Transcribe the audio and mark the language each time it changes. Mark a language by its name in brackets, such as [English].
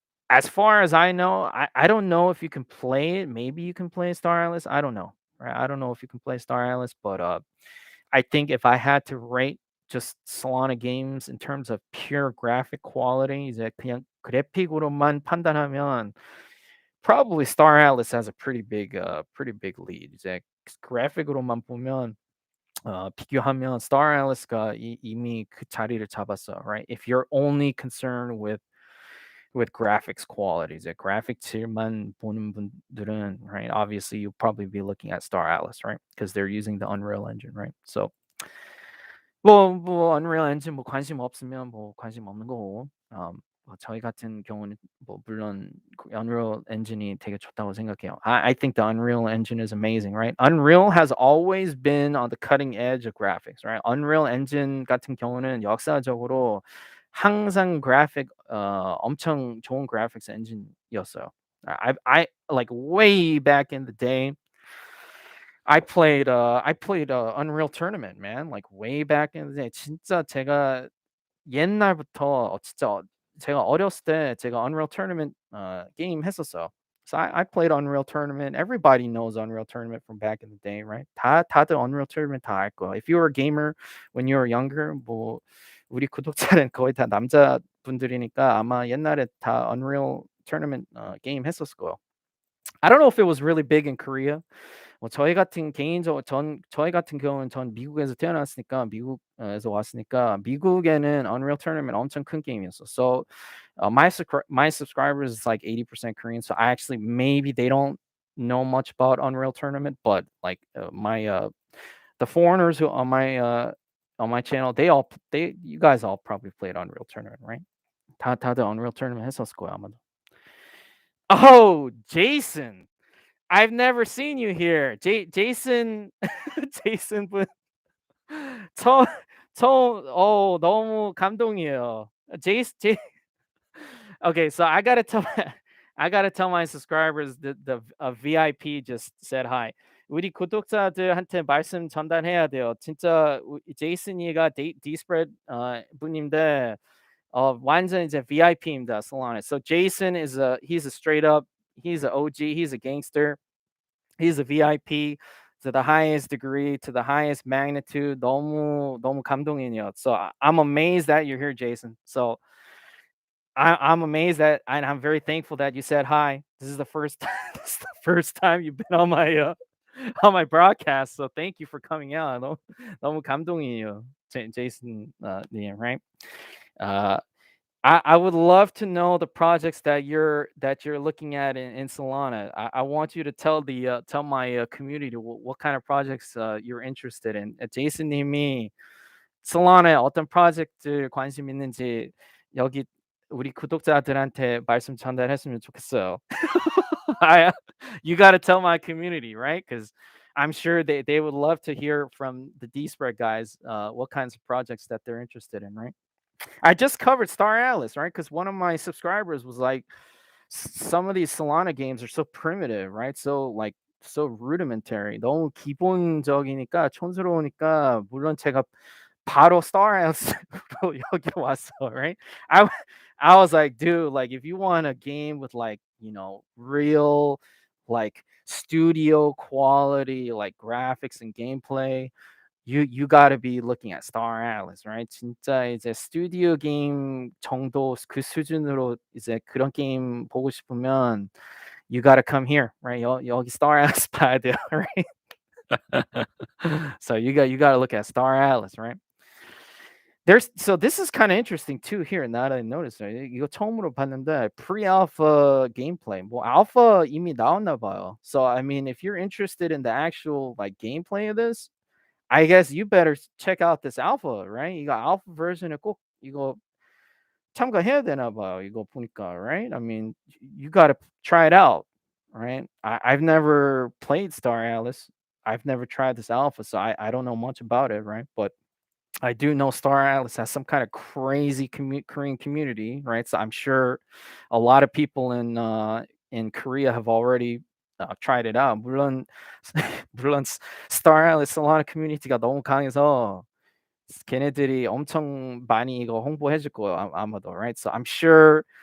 [English] as far as I know, I don't know if you can play it. Maybe you can play Star Atlas. I don't know. Right? I don't know if you can play Star Atlas, but I think if I had to rate just Solana games in terms of pure graphic quality, [Korean] 이제 그냥 그래픽으로만 판단하면 [English] probably Star Atlas has a pretty big lead. [Korean] 이제 그래픽으로만 보면 비교하면 Star Atlas가 이미 그 자리를 잡았어, right? [English] If you're only concerned with graphics quality, [Korean] 이제 graphic 질만 보는 분들은, [English] right? Obviously, you'll probably be looking at Star Atlas, right? Because they're using the Unreal Engine, right? [Korean] So 뭐 Unreal Engine 뭐 관심 없으면 뭐 관심 없는 거고, 뭐 저희 같은 경우는 뭐 물론 그 Unreal Engine이 되게 좋다고 생각해요. [English] I think the Unreal Engine is amazing, right? Unreal has always been on the cutting edge of graphics, right? [Korean] Unreal Engine 같은 경우는 역사적으로 항상 엄청 좋은 graphics engine이었어요. [English] I like way back in the day. I played Unreal Tournament, man. Like way back in the day. [Korean] 진짜 제가 옛날부터 진짜 제가 어렸을 때 제가 Unreal Tournament 게임 했었어요. [English] So I played Unreal Tournament. Everybody knows Unreal Tournament from back in the day, right? [Korean] 다들 Unreal Tournament 다 알 거야. [English] If you were a gamer when you were younger, [Korean] 뭐 우리 구독자는 거의 다 남자분들이니까 아마 옛날에 다 Unreal Tournament 게임 했었을 거예요. [English] I don't know if it was really big in Korea. [Korean] 뭐 저희 같은 경우는 전 미국에서 태어났으니까 미국에서 왔으니까 미국에는 Unreal Tournament 엄청 큰 게임이었어. [English] So my subscribers is like 80% Korean. So I actually maybe they don't know much about Unreal Tournament, but like my the foreigners who on my channel, they you guys all probably played Unreal Tournament, right? [Korean] 다들 Unreal Tournament 했었을 거야 아마도. Oh, Jason. [English] I've never seen you here. [Korean] Jason Jason 분 처음 너무 감동이에요. 제이스 제 [English] Okay, so I gotta tell I gotta tell my subscribers that the VIP just said hi. [Korean] 우리 구독자들한테 말씀 전달해야 돼요. 진짜 제이슨이가 Dspread 분인데 완전 이제 VIP입니다. [English] Solana. So Jason he's a straight up he's an OG. He's a gangster. He's a VIP to the highest degree, to the highest magnitude. [Korean] 너무 감동이에요. [English] So I'm amazed that you're here, Jason. So I'm amazed that, and I'm very thankful that you said hi. This is the first this is the first time you've been on my broadcast. So thank you for coming out. [Korean] 너무 감동이에요, Jason. [English] Yeah, right. Uh, I would love to know the projects that you're looking at in Solana. I want you to tell my community what kind of projects you're interested in. [Korean] 제이슨님이 Solana에 어떤 프로젝트 관심 있는지 여기 우리 구독자들한테 말씀 전달했으면 좋겠어요. [English] I, you got to tell my community, right? Because I'm sure they would love to hear from the D spread guys what kinds of projects that they're interested in, right? I just covered Star Atlas, right? Because one of my subscribers was like, some of these Solana games are so primitive, right? So like so rudimentary. [Korean] 너무 기본적이니까 촌스러우니까 물론 제가 바로 Star Atlas로 여기 왔어, right? [English] I I was like, dude, like if you want a game with like real like studio quality like graphics and gameplay, you got to be looking at Star Atlas, right? [Korean] 진짜 이제 스튜디오 게임 정도 그 수준으로 이제 그런 게임 보고 싶으면 [English] you got to come here, right? [Korean] 여기 Star Atlas 봐야 돼요, right? [English] So you got to look at Star Atlas, right? So this is kind of interesting too here. Now that I noticed, [Korean] 이거 처음으로 봤는데 [English] pre-alpha gameplay. [Korean] 뭐 alpha 이미 나왔나 봐요. [English] So I mean, if you're interested in the actual like gameplay of this, I guess you better check out this alpha, right? [Korean] 이거 alpha version에 꼭 이거 참가해야 되나 봐요. 이거 보니까, [English] right? I mean, you got to try it out, right? I've never played Star Atlas. I've never tried this alpha, so I don't know much about it, right? But I do know Star Atlas has some kind of crazy Korean community, right? So I'm sure a lot of people in Korea have already tried it out. [Korean] 물론 물론 Star Atlas Solana 커뮤니티가 너무 강해서 걔네들이 엄청 많이 이거 홍보해 줄 거예요 아마도, right? [English] So I'm sure